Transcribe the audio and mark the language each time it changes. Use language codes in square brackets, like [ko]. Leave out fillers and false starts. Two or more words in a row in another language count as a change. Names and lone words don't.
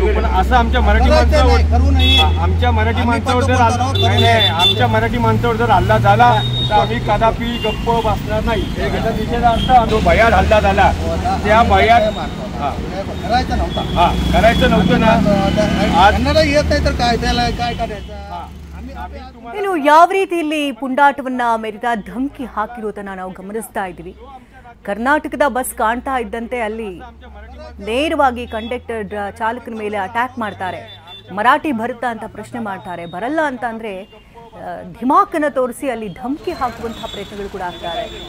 [mr] पण असं आमच्या मराठी माणसावर जर हल्ला झाला तर आम्ही कदापि गप्प बसणार नाही. याचा निषेधार्थ जो भयाड हल्ला झाला त्या भयाड करायचं नव्हतं ना. आज येत नाही तर काय करायचं. [kn] ಇನ್ನು ಯಾವ ರೀತಿ ಇಲ್ಲಿ ಪುಂಡಾಟವನ್ನ ಮೆರೆದ ಧಮಕಿ ಹಾಕಿರೋದನ್ನ ನಾವು ಗಮನಿಸ್ತಾ ಇದ್ದೀವಿ. ಕರ್ನಾಟಕದ ಬಸ್ ಕಾಣ್ತಾ ಇದ್ದಂತೆ ಅಲ್ಲಿ ನೇರವಾಗಿ ಕಂಡಕ್ಟರ್ ಚಾಲಕನ ಮೇಲೆ ಅಟ್ಯಾಕ್ ಮಾಡ್ತಾರೆ. ಮರಾಠಿ ಬರುತ್ತಾ ಅಂತ ಪ್ರಶ್ನೆ ಮಾಡ್ತಾರೆ. ಬರಲ್ಲ ಅಂತ ಅಂದ್ರೆ ಧಿಮಾಕನ್ನ ತೋರಿಸಿ ಅಲ್ಲಿ ಧಮಕಿ ಹಾಕುವಂತಹ ಪ್ರಯತ್ನಗಳು ಕೂಡ ಆಗ್ತಾರೆ.